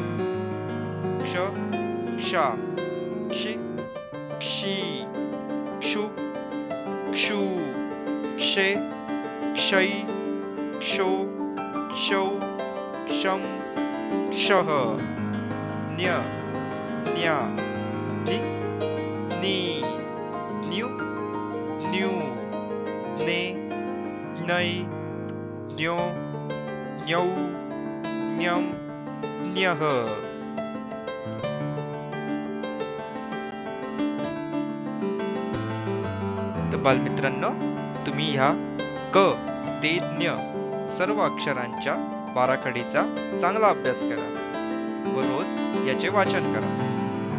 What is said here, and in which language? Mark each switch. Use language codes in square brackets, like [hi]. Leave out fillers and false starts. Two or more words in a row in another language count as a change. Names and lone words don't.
[mr] क्ष,क्षा, क्षि, क्षी, क्षु, क्षू, क्षे, क्षै, क्षो, क्षौ, क्षम, क्षः, न्य, न्या, नि, नी, न्यू, न्यू, ने, नै, न्यो, न्यौ, न्यम, न्यः. तर बालमित्रांनो, तुम्ही ह्या क ते ज्ञ सर्व अक्षरांच्या बाराखडीचा चांगला अभ्यास करा व रोज याचे वाचन करा.